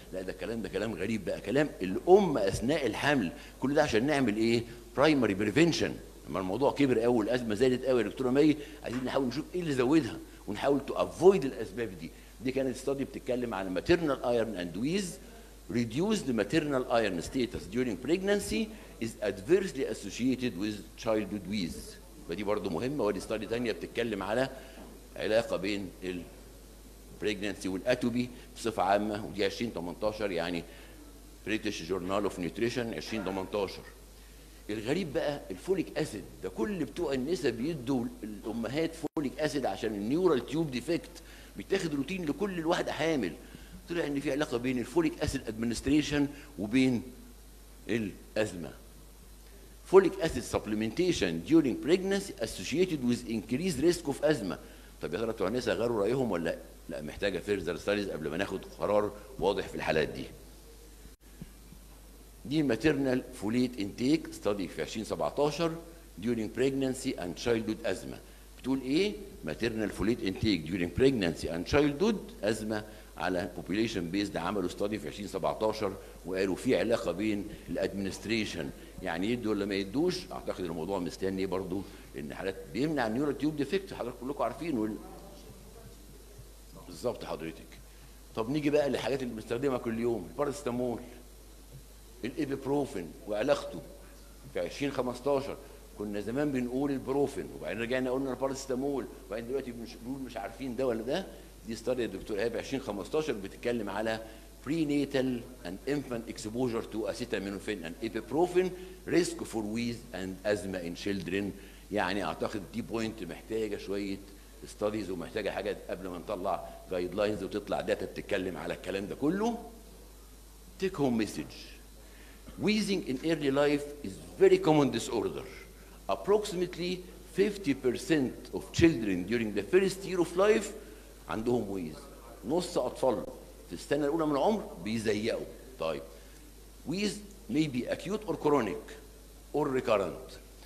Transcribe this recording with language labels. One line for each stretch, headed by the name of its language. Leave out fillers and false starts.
Arabic: لا ده الكلام ده كلام غريب بقى، كلام الام اثناء الحمل. كل ده عشان نعمل ايه؟ برايمري بريفنشن. لما الموضوع كبر قوي والازمه زادت قوي يا دكتوره مي، عايزين نحاول نشوف ايه اللي زودها ونحاول تو افويد الاسباب دي. دي كانت استادي بتتكلم على
English: maternal iron and wheeze. Reduced maternal iron status during pregnancy is adversely associated with childhood wheeze.
Arabic: فدي برضه مهمه، ودي استادي ثانيه بتتكلم على علاقه بين البريجننسي والاتوبي بصفه عامه، ودي 2018 يعني بريتش جورنال اوف نيوتريشن 2018. الغريب بقى الفوليك اسيد ده، كل بتوع النساء بيدوا الامهات فوليك اسيد عشان النيورال تيوب ديفكت، بيتاخد روتين لكل الواحده حامل. طلع ان في علاقه بين الفوليك اسيد ادمنستريشن وبين الازمه.
English: Folic acid supplementation during pregnancy associated with increased risk of asthma.
Arabic: طب يا ترى بتوع النساء غيروا رايهم ولا لا؟ محتاجه فيرذر ستاديز قبل ما ناخد قرار واضح في الحالات دي.
English: دي maternal folate intake study في 2017 during pregnancy and childhood asthma.
Arabic: بتقول ايه؟
English: maternal folate intake during pregnancy and childhood asthma على population based.
Arabic: عملوا study في 2017 وقالوا في علاقه بين الادمنستريشن، يعني يدوا ولا ما يدوش. اعتقد الموضوع مستني برضو ان حالات بيمنع النيورو تيوب ديفكت، حضرتك كلكم عارفين بالظبط حضرتك. طب نيجي بقى للحاجات اللي بنستخدمها كل يوم، الباراسيتامول، الإيبوبروفين وعلاقته. في 2015 كنا زمان بنقول البروفين، وبعدين رجعنا قلنا الباراسيتامول، وبعدين دلوقتي بنقول مش عارفين ده ولا ده. دي استادي الدكتور ايهاب 2015 بتتكلم على
English: prenatal and infant exposure to acetaminophen and ibuprofen risk for wheeze and asthma in children.
Arabic: يعني اعتقد دي بوينت محتاجه شويه ستاديز، ومحتاجه حاجات قبل ما نطلع جايد لاينز وتطلع داتا بتتكلم على الكلام ده كله.
English: take home message: wheezing in early life is very common disorder. Approximately 50% of children during the first year of life
Arabic: عندهم ويز. نص اطفال في السنه الاولى من العمر بيزيقوا. طيب
English: Wheeze may be acute or chronic or recurrent.